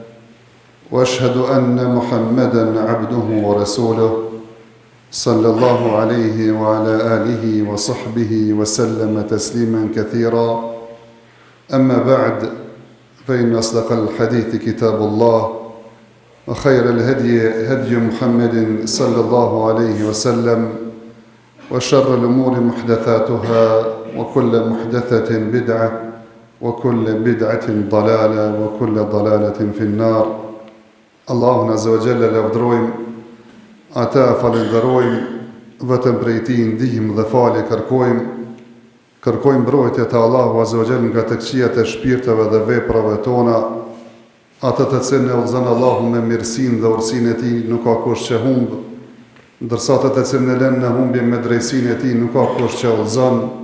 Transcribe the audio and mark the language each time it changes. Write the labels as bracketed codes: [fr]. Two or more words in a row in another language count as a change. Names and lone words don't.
[ar] وأشهد أن محمدًا عبده ورسوله صلى الله عليه وعلى آله وصحبه وسلم تسليما كثيرا أما بعد فإن أصدق الحديث كتاب الله وخير الهدي هدي محمد صلى الله عليه وسلم وشر الأمور محدثاتها وكل محدثة بدعة وكل بدعة ضلالة وكل ضلالة في النار. الله عز وجل [sq] لافdrojmë, ata falenderojmë, vetëm prej tij ndihmë dhe falje kërkojmë mbrojtje te Allahu [ar] عز وجل [sq] nga të këqijat e shpirteve dhe veprave tona, ato të cilën e udhëzon Allahu me mirësinë dhe urtësinë e tij, nuk ka kush që humb, ndërsa ato të cilën e lënë në humbje me drejtsinë e tij, nuk ka kush që udhëzon.